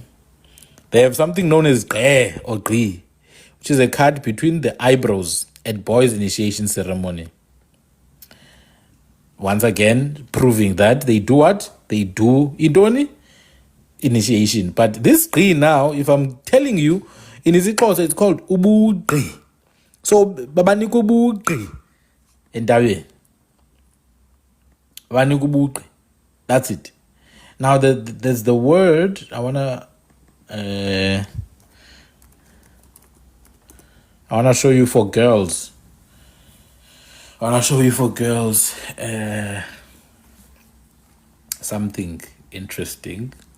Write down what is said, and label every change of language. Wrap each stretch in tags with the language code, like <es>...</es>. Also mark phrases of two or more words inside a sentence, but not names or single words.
<en>They have something known as or Gri, which is a cut between the eyebrows at boys' initiation ceremony. Once again, proving that they do what? They do idoni initiation. But this Gri now, if I'm telling you, in isiXhosa it's called ubugqi.</en> <xh>So babanika ubugqi endaweni. Babanika ubugqi.</xh> <en>That's it. Now there's the word I wanna show you for girls. Something interesting.</en>